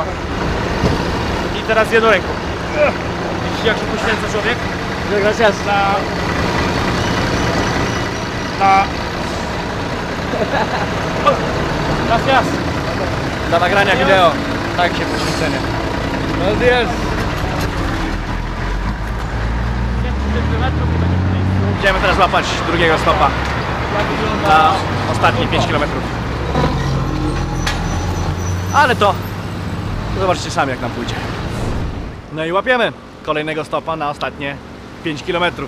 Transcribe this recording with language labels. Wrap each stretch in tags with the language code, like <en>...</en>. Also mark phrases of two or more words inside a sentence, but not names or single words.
<pl>I teraz jedną ręką. Widzisz, jak się poświęca człowiek? Gracias. Gracias. Dla nagrania wideo. Tak się poświęcenie.</pl> <es>Buenos días.</es> <pl>Idziemy teraz łapać drugiego stopa na ostatnie 5 km. Ale to zobaczcie sami, jak nam pójdzie. No i łapiemy kolejnego stopa na ostatnie 5 km.</pl>